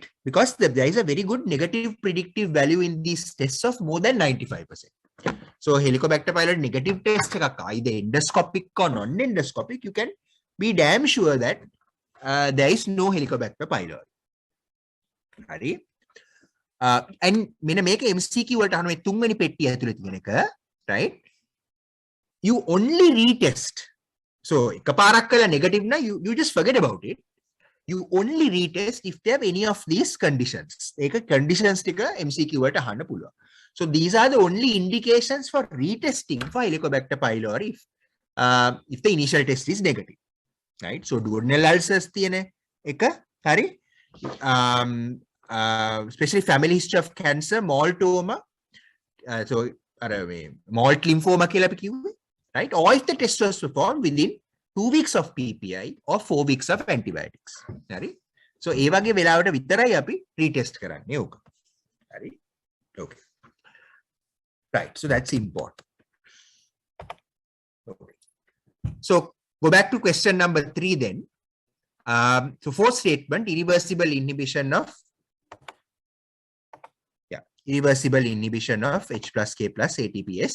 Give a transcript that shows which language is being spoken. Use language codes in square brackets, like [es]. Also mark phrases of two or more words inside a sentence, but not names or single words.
[en] Because there is a very good negative predictive value in these tests of more than 95%. So Helicobacter pylori negative test, either endoscopic or non-endoscopic, you can be damn sure that there is no Helicobacter pylori. [si] And මෙන්න මේක MCQ වලට අහන මේ තුන්වෙනි පෙට්ටිය ඇතුලේ තියෙන එක, [en] right? You only retest. So [si] එකපාරක් කළා [en] negative නම් you just forget about it. you only retest if they have any of these conditions. [si] Ek conditions tika MCQ වලට අහන්න පුළුවන්. [en] So these are the only indications for retesting for Helicobacter pylori if the initial test is negative. Right? So duodenal ulcers [si] තියෙන එක හරි [en] especially family history of cancer, maltoma, so malt lymphoma [si] කියලා අපි කිව්වේ, [en] right? Or if the test was performed within 2 weeks of PPI or 4 weeks of antibiotics. Right? So [si] ඒ වගේ වෙලාවට විතරයි අපි retest කරන්නේ ඕක. හරි? [en] Okay. Right. So that's important. Okay. So go back to question number 3 then. So fourth statement, irreversible inhibition of H plus K plus ATPase.